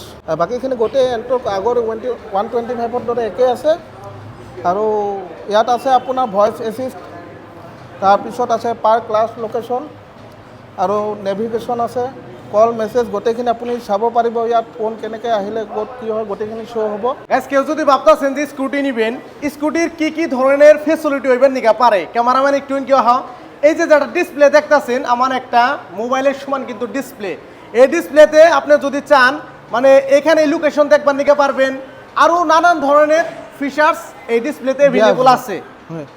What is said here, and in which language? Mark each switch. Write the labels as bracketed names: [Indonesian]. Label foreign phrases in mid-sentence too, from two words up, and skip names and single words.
[Assamese] বাকীখিনি গোটেই এণ্টৰ আগৰ 125ৰ দৰে একেই আছে। আৰু ইয়াত আছে আপোনাৰ [English] voice assist, [Assamese] তাৰপিছত আছে পাৰ ক্লাছ লোকেশ্যন আৰু নেভিগেশ্যন আছে, [English] call message [Assamese] গোটেইখিনি আপুনি চাব পাৰিব। ইয়াত ফোন কেনেকৈ আহিলে ক'ত কি হয় গোটেইখিনি শ্ব' হ'ব। [Bangla] কেউ যদি ভাবতেছেন যে স্কুটি নিবেন, স্কুটির কি ধরনের ফেসিলিটি হইবেন নিকা পারে, ক্যামেরাম্যান একটু কি হয়। এই যে যেটা ডিসপ্লে দেখতেছেন আমার একটা মোবাইলের সমান কিন্তু ডিসপ্লে। এই ডিসপ্লেতে আপনি যদি চান মানে এখানে লোকেশন দেখবার নিকে পারবেন। আরও নানান ধরনের ফিচার্স এই ডিসপ্লেতে অ্যাভেলেবল আছে।